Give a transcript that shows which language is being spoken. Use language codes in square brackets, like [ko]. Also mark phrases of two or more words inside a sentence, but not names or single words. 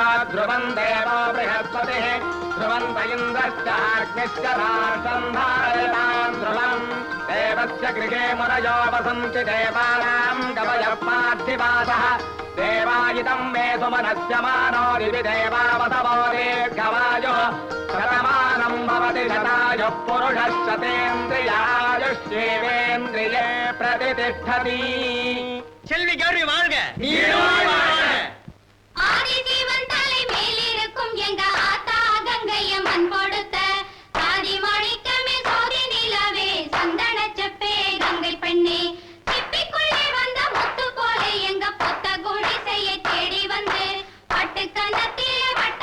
[sa] ध्रुवं देवो बृहस्पतिः ध्रुवन्त इन्द्रश्चाग्निश्च राष्ट्रं धारयतां ध्रुवम् देवस्य गृहे मुरयो वसन्ति देवानां कवयः पार्थिवासः देवायितं मे सुमनस्य मानो दिवि देवावतवो दीर्घवायुः शतमानं भवति शतायुः पुरुषः शतेन्द्रियायुष्येवेन्द्रिये प्रतिष्ठति செல்வி கௌரி வாழ்க [ta] ஆதி ஜீவன் தலை மேலிருக்கும் எங்க ஆத்தா கங்கையம்மன் கொடுத்த ஆதி மாணிக்கமே சோதி நிலவே சந்தன செப்பே கங்கை பெண்ணே சிப்பிக்குள்ளே வந்த முத்து போல எங்க புத்த குடிசையை தேடி வந்து பட்டு கன்னத்திலே வட்ட